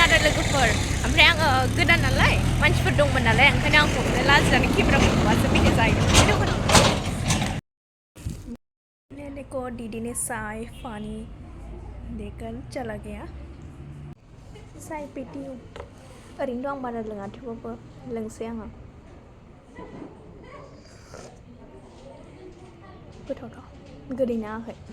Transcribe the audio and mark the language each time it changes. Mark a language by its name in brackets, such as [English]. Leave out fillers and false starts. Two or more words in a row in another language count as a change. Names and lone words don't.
[Bodo] आरो लोगोफोर ओमफ्राय आङो गोदान नालाय मानसिफोर दंमोन नालाय ओंखायनो आं हमनो लाजिनानै केमेराखौ नुवासो फैनो जाहैदों दखानाव [Hindi] देखो दीदी ने चाय पानी देकर चला गया चाय पीती हूँ [Bodo] ओरैनो दं आं बारा लोङा थेवबाबो लोंसै आङो गोथावथाव गोदै नाङाखै